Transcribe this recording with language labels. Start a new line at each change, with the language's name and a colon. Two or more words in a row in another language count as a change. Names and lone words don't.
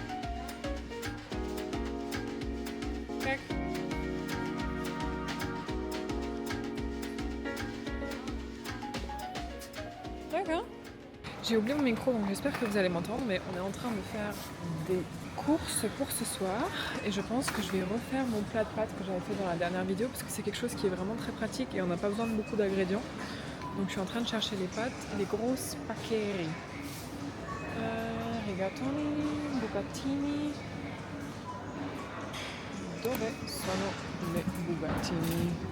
French: Kijk. D'accord. J'ai oublié mon micro, donc j'espère que vous allez m'entendre, mais on est en train de faire des courses pour ce soir et je pense que je vais refaire mon plat de pâtes que j'avais fait dans la dernière vidéo parce que c'est quelque chose qui est vraiment très pratique et on n'a pas besoin de beaucoup d'ingrédients. Donc je suis en train de chercher les pâtes, les grosses paccheri. Rigatoni, bucatini.
Italian: Dove sono le bucatini?